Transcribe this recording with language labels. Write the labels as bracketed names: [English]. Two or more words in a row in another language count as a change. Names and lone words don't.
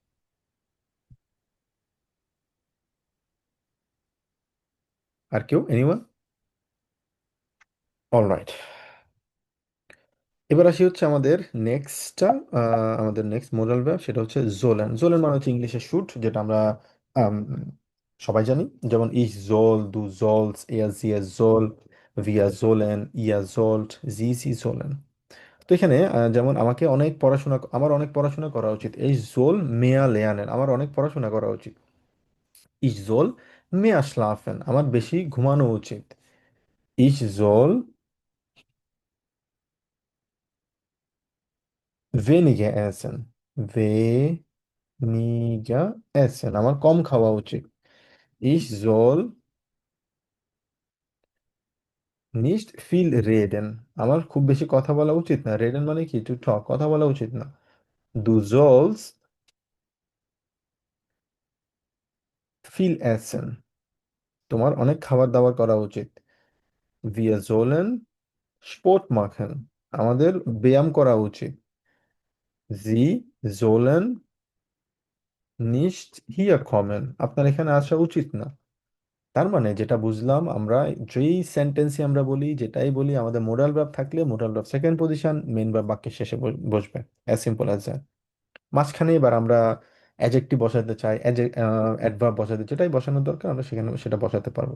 [Bangla] আর কেউ, এনিওয়ান? অলরাইট, এবার আসি হচ্ছে আমাদের নেক্সটটা, আমাদের [English] next modal verb, [Bangla] সেটা হচ্ছে জোলেন। জোলেন মানে হচ্ছে ইংলিশে শুট, যেটা আমরা আম, সবাই জানি। [German] যেমন ich soll, du sollst, er sie soll, wir sollen, ihr sollt, sie sollen। [Bangla] তো এখানে যেমন আমার অনেক পড়াশোনা করা উচিত, এই [German] soll mehr lernen, [Bangla] আমার অনেক পড়াশোনা করা উচিত। [German] ich soll mehr schlafen, [Bangla] আমার বেশি ঘুমানো উচিত। [German] ich soll weniger essen, weniger essen, [Bangla] আমার কম খাওয়া উচিত। [German] Ich soll nicht viel reden, [Bangla] আমার খুব বেশি কথা বলা উচিত না। reden মানে কি? [English] to talk, [Bangla] কথা বলা উচিত না। [German] Du sollst viel essen, [Bangla] তোমার অনেক খাবার দাবার করা উচিত। [German] Wir sollen Sport machen, [Bangla] আমাদের ব্যায়াম করা উচিত। [German] Sie sollen nicht hier kommen, [Bangla] আপনার এখানে আসা উচিত না। তার মানে যেটা বুঝলাম আমরা, যেই সেন্টেন্সই আমরা বলি, যেটাই বলি, আমাদের [English] modal verb [Bangla] থাকলে [English] modal verb second position, main verb [Bangla] বাক্যের শেষে বসবে। [English] as simple as that. [Bangla] মাঝখানে এবার আমরা অ্যাডজেক্টিভ বসাতে চাই, অ্যাডভার্ব বসাতে, যেটাই বসানোর দরকার আমরা সেখানে সেটা বসাতে পারবো।